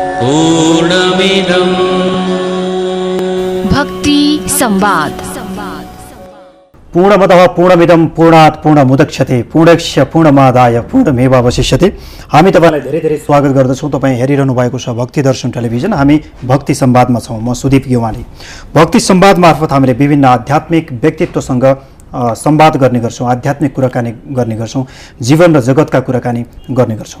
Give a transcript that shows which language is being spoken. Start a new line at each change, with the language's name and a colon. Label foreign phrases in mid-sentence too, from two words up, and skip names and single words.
Sanskrit: पूर्णमिदम्
Nepali: भक्ति संवाद।
Sanskrit: पूर्णमदः पूर्णमिदं पूर्णात् पूर्णमुदच्यते पूर्णस्य पूर्णमादाय पूर्णमेवावशिष्यते।
Nepali: हामी तपाईलाई धेरै धेरै स्वागत गर्दछौँ। तपाईँ हेरिरहनु भएको छ भक्ति दर्शन टेलिभिजन। हामी भक्ति संवादमा छौँ। म सुदीप गेवाली। भक्ति संवाद मार्फत हामीले विभिन्न आध्यात्मिक व्यक्तित्वसँग संवाद गर्ने गर्छौँ, आध्यात्मिक कुराकानी गर्ने गर्छौँ, जीवन र जगतका कुराकानी गर्ने गर्छौँ।